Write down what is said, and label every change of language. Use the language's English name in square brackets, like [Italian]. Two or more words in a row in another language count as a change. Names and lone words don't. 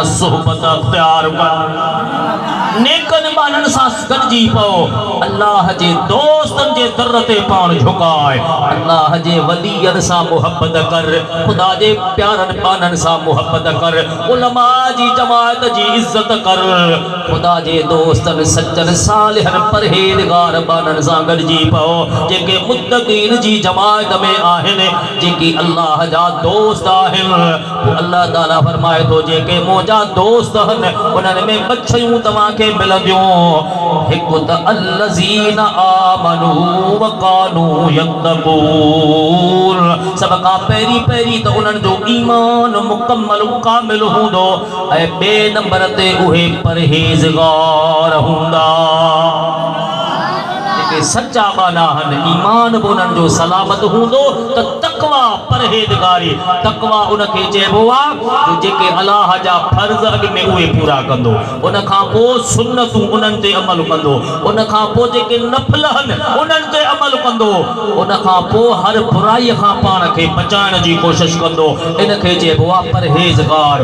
[Sindhi] सुहबत अख़्तियार कर, नेकनि ॿारनि सां गॾिजी पओ, अल्लाह जे दोस्तनि जे दर ते पाण झुकाए, अल्लाह जे वलीअनि सां मुहबत कर, ख़ुदा जे प्यारनि ॿारनि सां मुहबत कर, उलमा जी जमात जी इज़्ज़त कर, ख़ुदा जे दोस्तनि सच्चनि सालिहनि परहेज़गार ॿारनि सां गॾिजी पओ, जेके मुत्तक़ीन जी जमात में आहिनि, जेके अल्लाह जा दोस्त आहिनि। पोइ अल्लाह ताला फरमाए थो जेके मुंहिंजा दोस्त आहिनि उन्हनि में ॿ शयूं तव्हांखे मिलंदियूं। हिकु त [Arabic] الذين آمنوا وكانوا يتقون, [Sindhi] सभ खां पहिरीं पहिरीं त उन्हनि जो ईमान मुकम्मल कामिल हूंदो, ऐं ॿिए नंबर ते उहे परहेज़गार हूंदा। जेके सच्चा बाना आहिनि, ईमान बि उन्हनि जो सलामत हूंदो त तक़वा परहेज़गारी, तक़वा उनखे चइबो आहे जेके अलाह जा फ़र्ज़ अॻु में उहे पूरा कंदो, उन खां पोइ सुन्नतूं उन्हनि ते अमल कंदो, उन खां पोइ जेके नफ़िल आहिनि उन्हनि ते अमल कंदो, उन खां पोइ हर बुराईअ खां पाण खे बचाइण जी कोशिशि कंदो, इनखे चइबो आहे परहेज़गार।